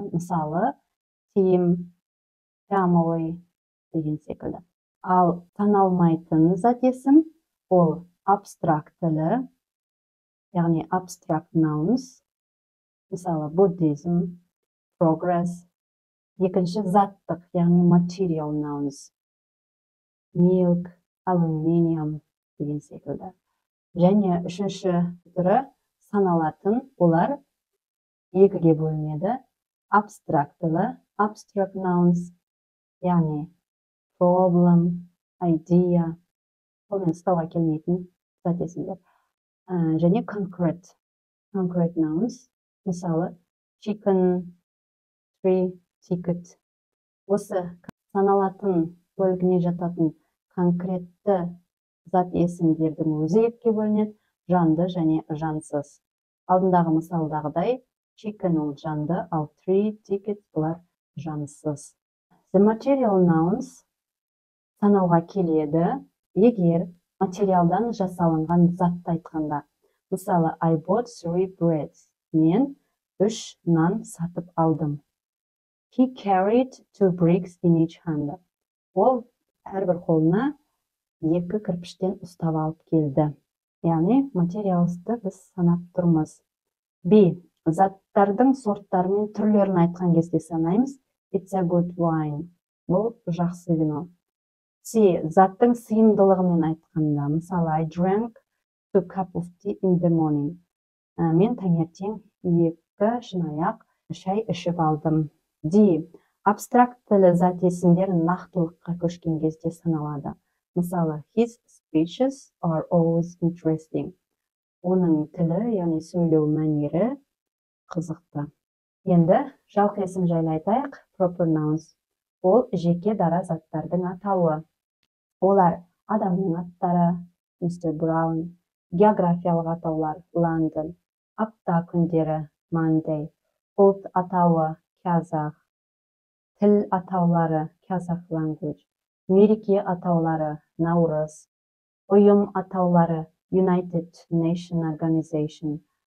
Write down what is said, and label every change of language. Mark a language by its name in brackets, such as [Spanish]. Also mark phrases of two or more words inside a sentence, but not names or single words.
[Kazakh] Мысалы, [English] team, family [Kazakh] деген секілді. Ал саналмайтын зат есім ол абстрактілі, яғни [English] abstract nouns. [Kazakh] Мысалы, [English] Buddhism, progress. [Kazakh] Екінші заттық, яғни [English] material nouns. Milk, aluminium [Kazakh] деген секілді. Және үшінші түрі саналатын, олар екіге бөлінеді. Абстрактілі, [English] abstract nouns, [Kazakh] яғни [English] problem, idea, [Kazakh] олмен ұстауға келмейтін зат есімдер. Және [English] concrete nouns, [Kazakh] мысалы [English] chicken, tree, ticket. [Kazakh] Осы саналатын бөлігіне жататын конкретті зат есімдердің өзі екіге бөлінеді, жанды және жансыз. Алдындағы мысалдағыдай, chicken ол жанды, ал [English] tree, ticket [Kazakh] олар жансыз. [English] The material nouns [Kazakh] санауға келеді, егер материалдан жасалынған затты айтқанда. Мысалы, [English] I bought 3 breads. [Kazakh] Мен 3 нан сатып алдым. [English] He carried 2 bricks in each hand. [Kazakh] Ол әрбір қолына 2 кірпіштен ұстап алып келді. Яғни материалсты біз санап тұрмыз. B. Заттардың сорттары мен түрлерін айтқан кезде санаймыз. [English] It's a good wine. [Kazakh] Бұл жақсы вино. C. Заттың сыйымдылығымен айтқанда. Мысалы, [English] I drank 2 cup of tea in the morning. [Kazakh] Мен таңертең 2 шынаяқ шай ішіп алдым. D. Абстрактілі зат есімдер нақтылыққа көшкен кезде саналады. Мысалы, [English] his speeches are always interesting. [Kazakh] Оның тілі, яғни сөйлеу мәнері қызықты. Енді жалқы есім жайлы айтайық. [English] Proper nouns. [Kazakh] Ол жеке дара заттардың атауы. Олар адамның аттары, Mr. Brown, географиялық атаулар, London, апта күндері, Monday, ұлт атауы, Казах, тіл атаулары, [English] Kazakh language, [Kazakh] мереке атаулары, Наурыз, ұйым атаулары, [English] United Nations Organization,